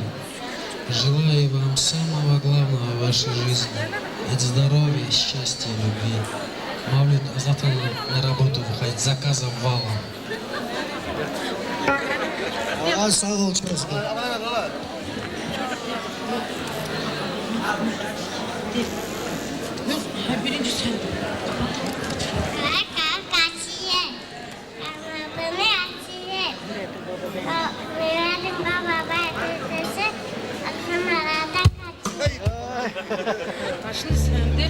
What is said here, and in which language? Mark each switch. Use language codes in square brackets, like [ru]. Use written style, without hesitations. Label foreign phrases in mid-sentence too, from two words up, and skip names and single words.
[ru] Желаю вам самого главного в вашей жизни. Это здоровья, счастья, любви. Мавлюд, а завтра на работу выходить заказом валом. [tr] Sağ ol çok sağ ol. Birinci sen. Kaçını sende?